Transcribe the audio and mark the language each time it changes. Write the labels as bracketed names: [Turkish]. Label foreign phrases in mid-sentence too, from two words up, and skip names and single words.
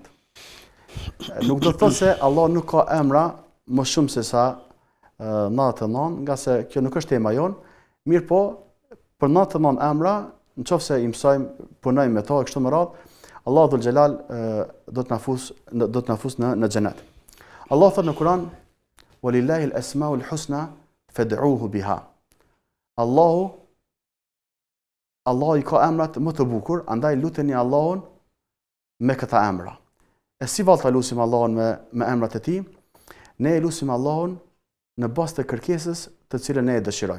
[Albanian] Nuk do të thotë se Allah nuk ka emra më shumë se sa 99, nga se kjo nuk është tema jonë, mirë po, për 99 emra, në qofë se i mësojmë, punojmë me to e kështu më radhë, Allah [Arabic] ذو الجلال [Albanian] do të na fus në xhenet. Allah thotë në Kur'an: [Arabic] "ولله الأسماء الحسنى فادعوه بها." [Albanian] Allahu i ka emrat më të bukur, andaj luteni Allahun me këta emra. E si vallë ta lutim Allahun me emrat e tij? Ne e lutim Allahun në bazë të kërkesës të cilën ne e dëshirojmë.